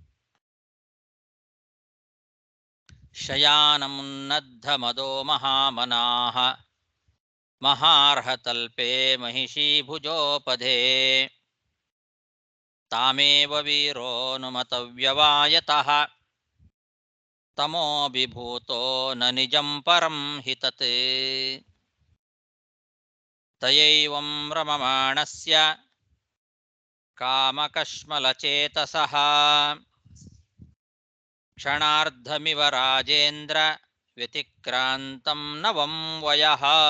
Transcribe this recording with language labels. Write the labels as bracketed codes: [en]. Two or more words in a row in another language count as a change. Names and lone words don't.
[sa] ಶಯಾನಮುನ್ನದ್ಧ ಮದೋ ಮಹಾಮನಾಹ ಮಹಾರ್ಹತಲ್ಪೇ ಮಹಿಷೀ ಭುಜೋಪಧೇ ತಾಮೇವ ವೀರೋನುಮತವ್ಯವಾಯತಃ ತಮೋಭಿಭೂತೋ ನ ನಿಜಂ ಪರಂ ಹಿ ತತ್ ತಯೈವಂ ರಮಮಾಣಸ್ಯ ಕಾಮಕಶ್ಮಲಚೇತಸಃ ಕ್ಷಣಾರ್ಧಮಿವ ರಾಜೇಂದ್ರ ವ್ಯತಿಕ್ರಾಂತಂ ನವಂ ವಯಃ.